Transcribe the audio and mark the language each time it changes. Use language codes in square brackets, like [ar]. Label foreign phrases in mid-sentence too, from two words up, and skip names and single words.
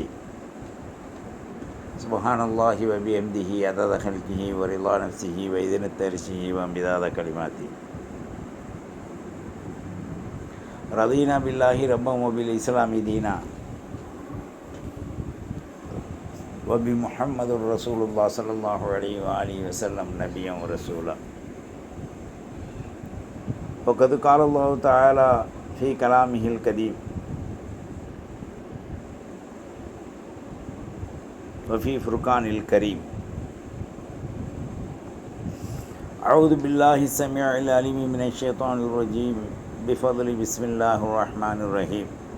[ar] سبحان الله وبحمده عدد خلقه ورضا نفسه وزنة عرشه ومداد كلماته. رضينا بالله ربا وبالإسلام دينا وبمحمد رسول الله صلى الله عليه وآله وسلم نبيا ورسولا. وقد قال الله تعالى في كلامه القديم وفي فرقان الكريم. أعوذ بالله السميع العليم من الشيطان الرجيم بفضل بسم الله الرحمن الرحيم.